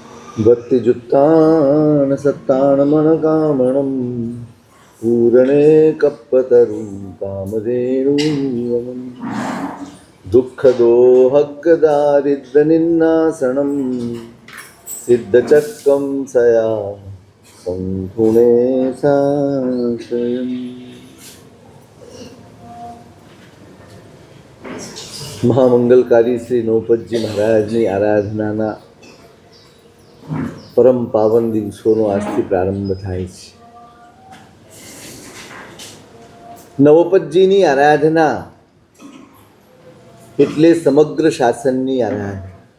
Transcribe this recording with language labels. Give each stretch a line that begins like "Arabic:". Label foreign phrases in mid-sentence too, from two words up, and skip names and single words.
Prakrit languages: भक्तिजुक्तान् सत्तान्मनकामणं पूरणे कप्पतरुं कामधेनुवनं दुःखदोहग्गदारिद्र्यनिन्नासनं सिद्धचक्रं सया संकुणे साश्रयम्।
Gujarati: મહામંગલકારી શ્રી નૌપતજી મહારાજની આરાધનાના પરમ પાવન દિવસોનો આજથી પ્રારંભ થાય છે. નવપતજીની આરાધના એટલે સમગ્ર શાસનની આરાધના.